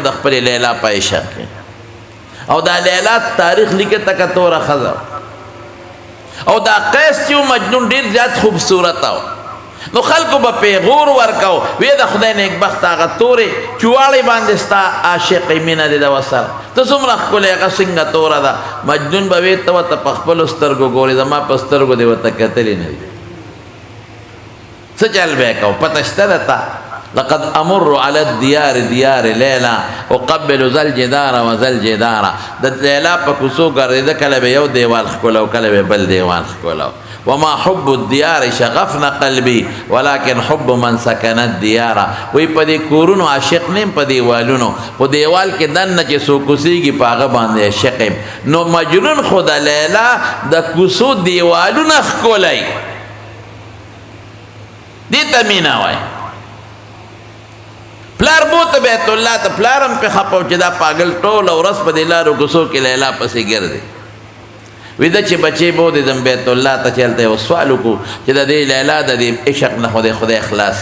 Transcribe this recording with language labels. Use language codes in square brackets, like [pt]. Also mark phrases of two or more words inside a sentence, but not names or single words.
[ps] د خپلې لیلا په عشق کې او دا لیلا تاریخ لیکي تکه توره ښځه او دا قیس چې و مجنون ډېر زیات خوبصورته و نو خلکو به پیغور ورکو وی د خدای نیکبخت هغه تورې چواړې باندې ستا عاشقې مینه دې ده ورسره ته څومره ښکلې هغه څنګه توره ده مجنون به وی ته ورته په خپلو سترګو ګورې زما په سترګو دې ورته کتلې نه دي څه چل به یې کوو پته شته ده ته [ar] لقد امر على الديار ديار ليلا اقبل ذا الجدار وذا [ps] الجدار د لیلا په کوڅو ګرځېده کله به یو دیوال ښکلو کله به بل دیوال ښکلو [ar] وما حب الديار شغفنا قلبي ولكن حب من سكن الديار [ps] وی په دې کورونو عاشق نیم په دیوالونو خو دیوال کې دننه چې څوک اوسېږي په هغه باندې عاشق یم نو مجنون خو د لیلا د کوڅو دیوالونه ښکلی دې ته مینه وایي پلار بوته بیت الله ته پلار هم پې خپه و چې دا پاګل ټوله ورځ په دې لارو کوڅو کې لیلا پسې ګرځي ویده چې بچې بودې ځم بیت الله ته چې هلته یو سوال وکړو چې د دې لیلا د دې عشق نه خدای خلاص